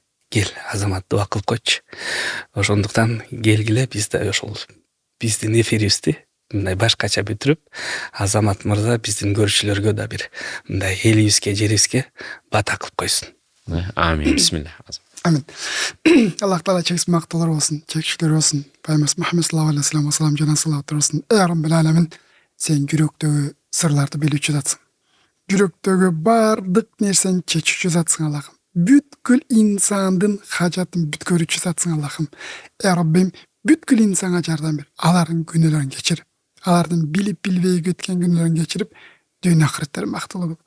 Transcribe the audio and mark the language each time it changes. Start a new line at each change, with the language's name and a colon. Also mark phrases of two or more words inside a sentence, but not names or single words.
Kyrgyz: Кел, Азамат дуа кылып койчу. Ошондуктан келгиле биз да ошол биздин эфирибизди мындай башкача бүтүрүп, Азамат мырза биздин көрүүчүлөргө да бир мындай элибизге, жерибизге бата кылып койсун. Амин. Бисмилlah. Амин. Аллах Таала чексиз мактоолор болсун, чекчилер болсун. Пайгамбарыбыз Мухаммед
Arabic: صلى الله عليه وسلم
Kyrgyz: жана салават болсун.
Arabic: يا رب العالمين,
Kyrgyz: сен жүрөктөгү сырларды билүүчү затсың. Жүрөктөгү бардык нерсени чечүүчү затсың Аллахым. Бүткүл инсандын хажатын бүткөрүүчү затсың Аллахым.
Arabic: يا ربي,
Kyrgyz: бүткүл инсанга жардам бер. Алардын күнөөлөрүн кечир. Алардын билип билбей кеткен күнөөлөрүн кечирип, дүйнө акыреттер мактылуу кыл.